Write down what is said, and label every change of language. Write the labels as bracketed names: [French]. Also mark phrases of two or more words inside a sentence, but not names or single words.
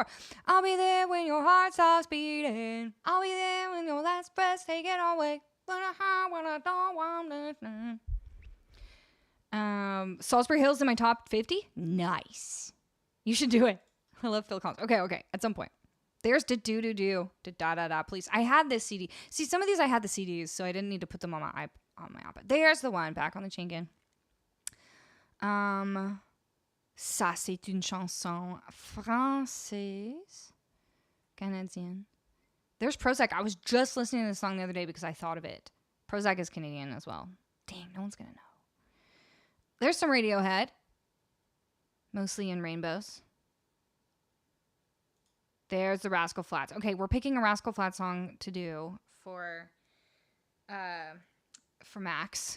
[English] I'll be there when your heart stops beating. I'll be there when your last breath's taken away. When I don't want to. Salisbury Hill's in my top 50? Nice. You should do it. I love Phil Collins. Okay. At some point. There's da-do-do-do. Da-da-da-da, please. I had this CD. See, some of these I had the CDs, so I didn't need to put them on my iPad. There's the one. Back on the chain again. [French] Ça, c'est une chanson française. Canadienne. [English] There's Prozac. I was just listening to this song the other day because I thought of it. Prozac is Canadian as well. Dang, no one's going to know. There's some Radiohead. Mostly in Rainbows. There's the Rascal Flatts. Okay, we're picking a Rascal Flatts song to do for Max.